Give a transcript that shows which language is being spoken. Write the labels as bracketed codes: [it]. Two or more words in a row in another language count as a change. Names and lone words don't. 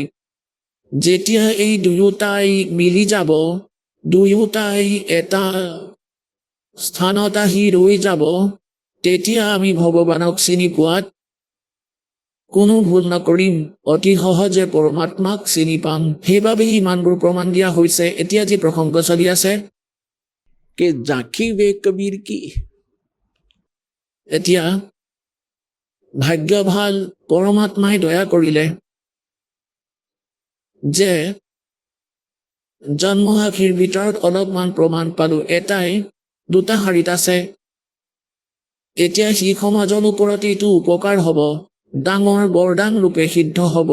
[as] যেতিয়া এই দুয়োটাই মিলি যাব, দুয়োটাই এটা স্থানত আহি ৰৈ যাব, তেতিয়া আমি ভগৱানক চিনি পোৱাত কোনো ভুল নকৰিম, অতি সহজে পৰমাত্মাক চিনি পাম। সেইবাবেই ইমানবোৰ প্ৰমাণ দিয়া হৈছে। এতিয়া যি প্ৰসংগ চলি আছে, [pa] ਕਿ ਝਾਂਕੀ ਵੇਖ ਕਬੀਰ ਕੀ [as] এতিয়া ভাগ্য ভাল, পৰমাত্মাই দয়া কৰিলে যে জন্মসাখীৰ ভিতৰত অলপমান প্ৰমাণ পালো। এটাই 2টা শাৰীত আছে। এতিয়া শিখ সমাজৰ ওপৰত এইটো উপকাৰ হ'ব, ডাঙৰ বৰদান ৰূপে সিদ্ধ হ'ব।